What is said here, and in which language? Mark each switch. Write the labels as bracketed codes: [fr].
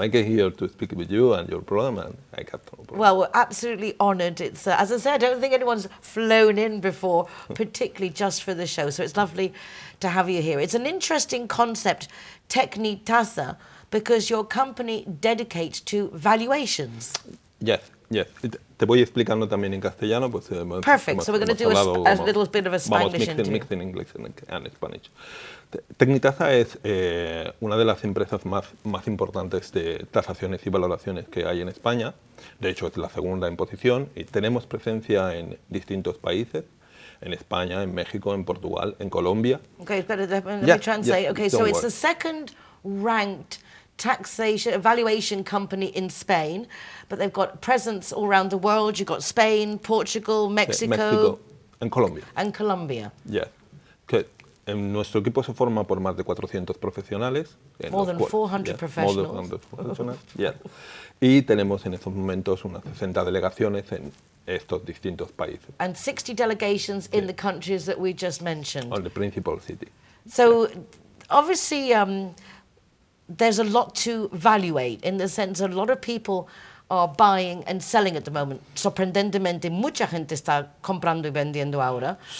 [en] I came here to speak with you and your program, and I have no problem. Well, we're absolutely honoured. It's as I said, I don't think anyone's flown in before, particularly just for the show. So it's lovely to have you here. It's an interesting concept, Tecni Tasa, because your company dedicates to valuations. Yes. [es] Yes, te voy explicando también en castellano, pues. [en] Perfect. So we're going to do a little bit of a Spanish interview. Mixing English and Spanish. [es] Tecni Tasa es una de las empresas más importantes de tasaciones y valoraciones que hay en España. De hecho, es la segunda en posición y tenemos presencia en distintos países. En España, en México, en Portugal, en Colombia. [en] Okay, let me translate. Yeah, okay, so it's the second ranked taxation evaluation company in Spain, but they've got presence all around the world. You've got Spain, Portugal, Mexico and Colombia. And Colombia. Yeah. [es] Que nuestro equipo se forma por más de 400 profesionales. [en] More than 400 professionals. More than 400 professionals. Yeah. [es] Y tenemos en estos momentos unas 60 delegaciones en estos distintos países. [en] And 60 delegations in the countries that we just mentioned. On the principal city. So, obviously, there's a lot to evaluate, in the sense a lot of people are buying and selling at the moment. [es] Sorprendentemente, mucha gente está comprando y vendiendo ahora.